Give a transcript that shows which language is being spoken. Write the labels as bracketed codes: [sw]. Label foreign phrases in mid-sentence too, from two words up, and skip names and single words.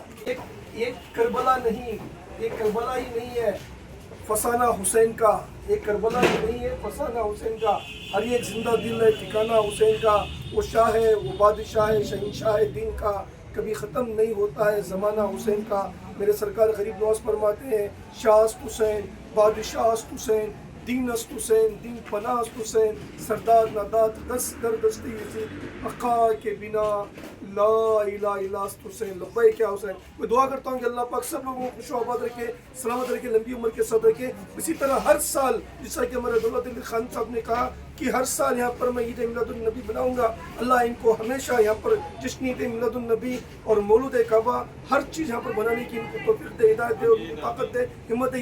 [ur] ایک کربلا نہیں، ایک کربلا ہی نہیں ہے فسانہ حسین کا، ایک کربلا ہی نہیں ہے فسانہ حسین کا، ہر ایک زندہ دل ہے ٹھکانہ حسین کا۔ وہ شاہ ہے، وہ بادشاہ ہے، شہنشاہ دین کا، کبھی ختم نہیں ہوتا ہے زمانہ حسین کا۔ میرے سرکار غریب نواز فرماتے ہیں، [fa] شاہ است حسین، بادشاہ است حسین، دین است حسین، دین پناہ است حسین، سردار نادات دست در دستی یزید، آقا کے بنا لا الہ الا است حسین، [ar] لبیک یا حسین۔ [ur] میں دعا کرتا ہوں کہ اللہ پاک سب لوگوں کو خوش و آباد رکھے، سلامت رکھے، لمبی عمر کے ساتھ رکھے۔ اسی طرح ہر سال، جیسا کہ ہمارے دولت علی خان صاحب نے کہا کہ ہر سال یہاں پر میں عید میلاد النبی بناؤں گا، اللہ ان کو ہمیشہ یہاں پر جشن عید میلاد النبی اور مولود کعبہ ہر چیز یہاں پر بنانے کی ان کو توفیق دے، ہدایت دے اور ان کو طاقت دے، ہمت دے۔